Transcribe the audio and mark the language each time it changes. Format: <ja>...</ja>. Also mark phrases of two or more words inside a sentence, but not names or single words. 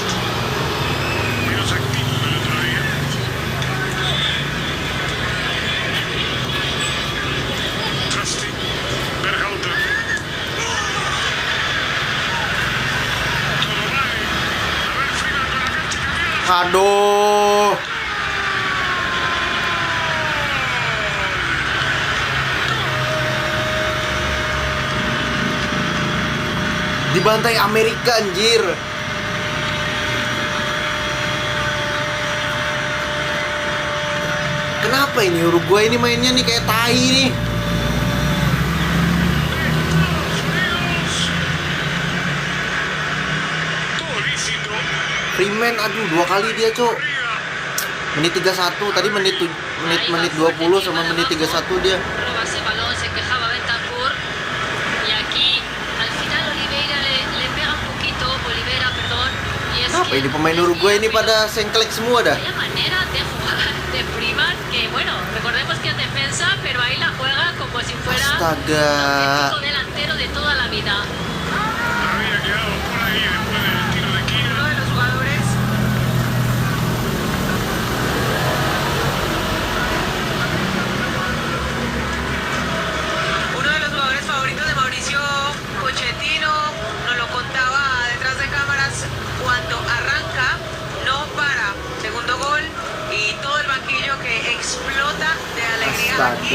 <es>Menos activo que el otro día. Trusty, Berhalter. Todo vale. A ver, Freeman con la cancha cambiada.</es> <id>Aduh. Dibantai Amerika anjir. Kenapa ini Uruguay ini mainnya nih kayak tai nih?</id> <es>Todo lícito.</es> <id>Freeman aduh 2 kali dia, Cok.</id> <es>Arriba.</es> <id>Menit 31 tadi menit 20 sama menit 31 dia.</id> <es>Roba ese balón, se quejaba Bentancur. Y aquí, al final, Oliveira le pega un poquito, Olivera, perdón. Y es</es> <id>Kenapa</id> <es>que</es> <id>ini pemain Uruguay ini pada sengklek semua dah?</id> <es>vaya manera de jugar de Freeman, que bueno, recordemos que es defensa, pero ahí la juega como si fuera un</es> <id>Astaga.</id> <es>auténtico delantero de toda la vida. Había quedado por ahí después del tiro de Uno esquina. de los jugadores favoritos de Mauricio Pochettino, nos lo contaba detrás de cámaras, cuando arranca no para, segundo gol y todo el banquillo que explota de alegría aquí</es>